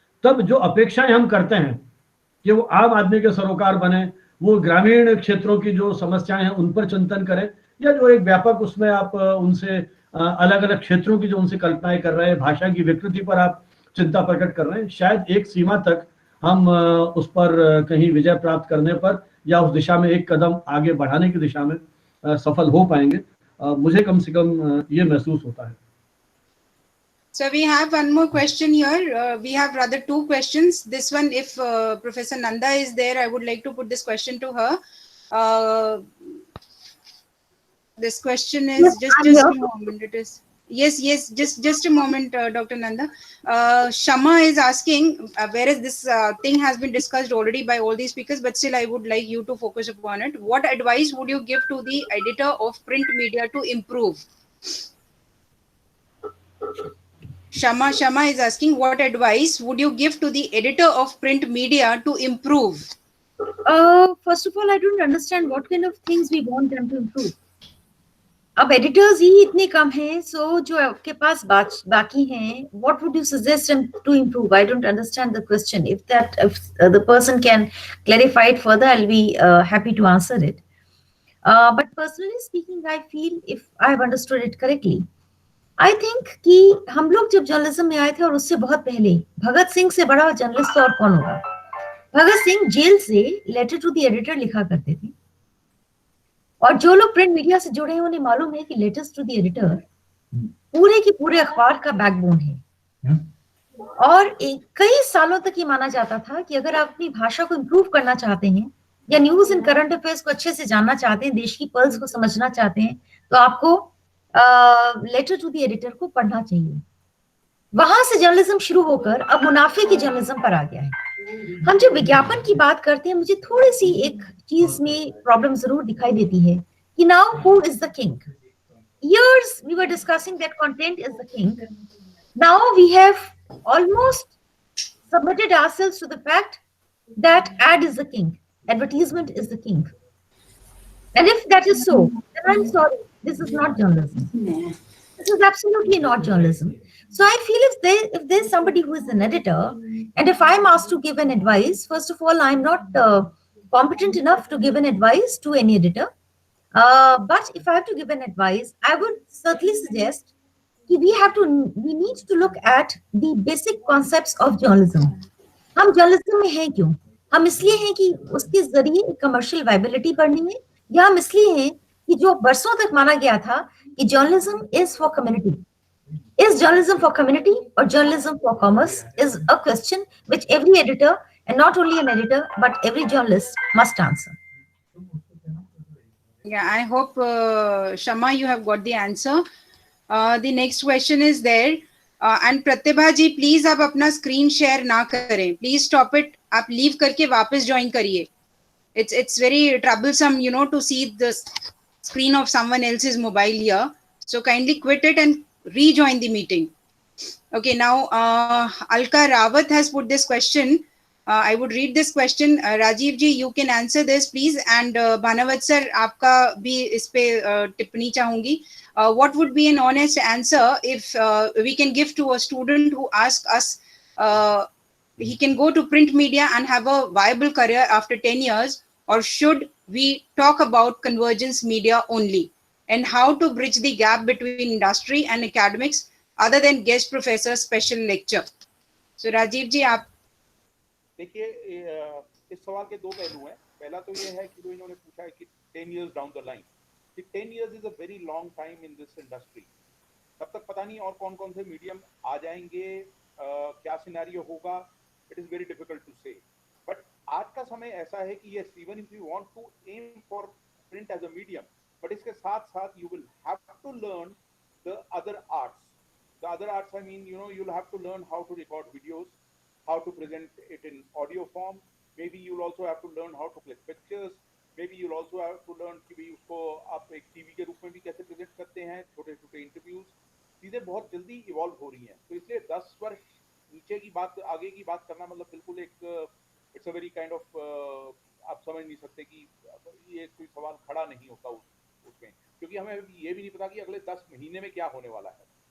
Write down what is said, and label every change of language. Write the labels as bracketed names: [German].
[Hindi] तब जो अपेक्षाएं हम करते हैं कि वो आम आदमी के सरोकार बने, वो ग्रामीण क्षेत्रों की जो समस्याएं हैं उन पर चिंतन करें, या जो एक व्यापक उसमें आप उनसे अलग अलग क्षेत्रों की जो उनसे कल्पनाएं कर रहे हैं, भाषा की विकृति पर आप चिंता प्रकट कर रहे हैं, शायद एक सीमा तक हम उस पर कहीं विजय प्राप्त करने पर या उस दिशा में एक कदम आगे बढ़ाने की दिशा में सफल हो पाएंगे। मुझे कम से कम ये महसूस होता है। [English] So we have one more question here. We have rather two questions. This one, if Professor Nanda is there, I would like to put this question to her. This question is Yes, just I'm a here. moment. It is yes, just a moment, Dr. Nanda. Shama is asking, whereas this thing has been discussed already by all these speakers, but still I would like you to focus upon it. What advice would you give to the editor of print media to improve? Shama is asking, what advice would you give to the editor of print media to improve? First of all, I don't understand what kind of things we want them to improve. [Hindi] अब editors ही इतने कम हैं, सो जो आपके पास बाकी हैं, [English] what would you suggest them to improve? I don't understand the question. If the person can clarify it further, I'll be happy to answer it. But personally speaking, I feel, if I have understood it correctly, I think [Hindi] कि हम लोग जब journalism में आए थे और उससे बहुत पहले भगत सिंह से बड़ा जर्नलिस्ट और कौन होगा? भगत सिंह जेल से लेटर टू द एडिटर लिखा करते थे, और जो लोग प्रिंट मीडिया से जुड़े हैं उन्हें मालूम है कि लेटर्स टू द एडिटर पूरे के पूरे अखबार का बैकबोन है। और कई सालों तक ये माना जाता था कि अगर आप अपनी भाषा को इम्प्रूव करना चाहते हैं या न्यूज एंड करंट अफेयर्स को अच्छे से जानना चाहते हैं, देश की पल्स को समझना चाहते हैं, तो आपको लेटर टू द एडिटर को पढ़ना चाहिए। वहां से जर्नलिज्म शुरू होकर अब मुनाफे की जर्नलिज्म पर आ गया है। हम जब विज्ञापन की बात करते हैं, मुझे थोड़ी सी एक चीज में प्रॉब्लम जरूर दिखाई देती है कि [English] Now who is the king? Years we were discussing that content is the king. Now we have almost submitted ourselves to the fact that ad is the king, advertisement is the king. And if that is so, then I'm sorry, this is not journalism. This is absolutely not journalism. So I feel if there's somebody who is an editor, and if I'm asked to give an advice, first of all, I'm not competent enough to give an advice to any editor. But if I have to give an advice, I would certainly suggest that we need to look at the basic concepts of journalism. [Hindi] हम journalism में हैं क्यों? हम इसलिए हैं कि उसके जरिए कमर्शियल वायबिलिटी बढ़नी है, या हम इसलिए हैं कि जो बरसों तक माना गया था कि [English] Journalism is for community? Is journalism for community or journalism for commerce is a question which every editor, and not only an editor, but every journalist must answer. Yeah, I hope, Shama, you have got the answer. The next question is there. [Hindi] And Pratibha ji, please आप अपना screen share ना करें. [English] Please stop it. [Hindi] आप leave करके वापस join करिए. [English] It's very troublesome, to see the screen of someone else's mobile here. So kindly quit it and rejoin the meeting. Okay, now Alka Rawat has put this question. I would read this question. Rajiv ji, you can answer this, please. [Hindi] And Bhanavat sir, आपका भी इस पे टिप्पणी चाहूंगी. [English] What would be an honest answer if we can give to a student who asks us he can go to print media and have a viable career after 10 years, or should we talk about convergence media only? And how to bridge the gap between industry and academics other than guest professor special lecture? So Rajiv ji, आप [Hindi] देखिए, इस सवाल के दो पहलू हैं। पहला तो ये है कि जो इन्होंने पूछा है कि [English] 10 years down the line, 10 years is a very long time in this industry. [Hindi] तब तक पता नहीं और कौन कौन से मीडियम आ जाएंगे, क्या सिनेरियो होगा, [English] It is very difficult to say. [Hindi] बट आज का समय ऐसा है कि [English] yes, even if you want to aim for print as a medium, but [Hindi] इसके साथ साथ [English] you will have to learn the other arts. The other arts, I mean, you'll have to learn how to record videos, how to present it in audio form. Maybe you'll also have to learn how to click pictures. Maybe you'll also have to learn [Hindi] कि भी उसको आप एक TV के रूप में भी कैसे प्रेजेंट करते हैं, छोटे छोटे इंटरव्यूज. चीजें बहुत जल्दी इवॉल्व हो रही हैं, तो इसलिए 10 वर्ष नीचे की बात आगे की बात करना मतलब बिल्कुल एक [English] it's a very kind of [Hindi] आप समझ नहीं सकते कि ये कोई सवाल खड़ा नहीं होता उसमें, क्योंकि हमें ये भी नहीं पता कि अगले 10 महीने में क्या होने वाला है.